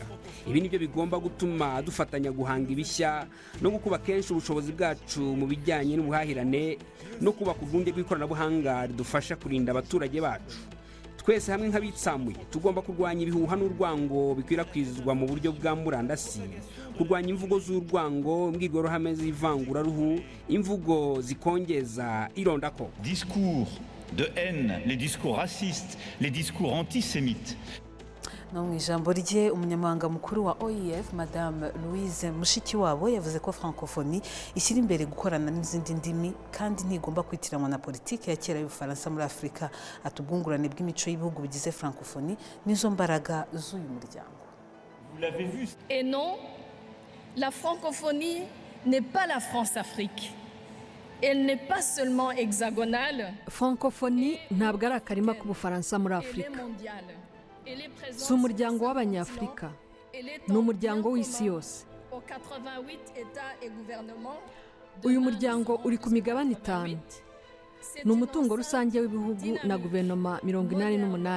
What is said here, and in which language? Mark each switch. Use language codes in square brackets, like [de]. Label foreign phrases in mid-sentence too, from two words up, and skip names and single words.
[rw] Ibi nibyo bigomba gutuma dufatanya guhanga ibishya no gukuba kenshi ubushobozi bwacu mu bijyanye n'ubuhahirane no kubaka urwunge rw'ikoranabuhanga ridufasha kurinda abaturage bacu. Twese hamwe nk'abitsamuye tugomba kurwanya ibihuha n'urwango bikwirakwizwa mu buryo bwa murandasi, kurwanya imvugo z'urwango, imbwirwaruhame z'ivanguraruhu, imvugo zikongeza irondako. [fr] Discours de haine, les discours racistes, les discours antisémites. [rw] No mu ijambo rye umunyamabanga mukuru wa OIF Madame Louise Mushikiwabo yavuze ko Francophonie ishyira imbere gukorana n'izindi ndimi kandi ntigomba kwitiranwa na politiki ya kera y'Ubufaransa muri Afurika. Atubwungurane bw'imico y'ibihugu bigize Francophonie nizo mbaraga z'uyu muryango. [fr] Vous l'avez vu. Et non, la francophonie n'est pas la France-Afrique. Elle n'est pas seulement hexagonale. [rw] Francophonie ntabwo ari akarima k'Ubufaransa muri Afurika. Si umuryango w'Abanyafurika, ni umuryango w'isi yose. Uyu muryango uri ku migabane 5. Ni umutungo rusange w'ibihugu na guverinoma 88.